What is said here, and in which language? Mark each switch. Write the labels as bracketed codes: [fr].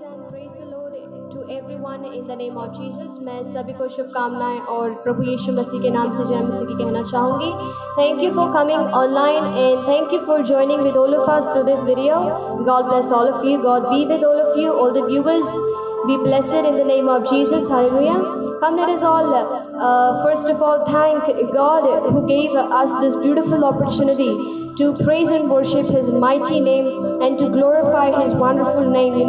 [en] Praise the Lord to everyone in the name of Jesus. [hi] मैं सभी को शुभकामनाएं और प्रभु यीशु मसीह के नाम से जय मसीह की कहना चाहूँगी. [en] Thank you for coming online and thank you for joining with all of us through this video. God bless all of you. God be with all of you, all the viewers. Be blessed in the name of Jesus. Hallelujah. Come, let us all, first of all, thank God who gave us this beautiful opportunity to praise and worship His mighty name and to glorify His wonderful name.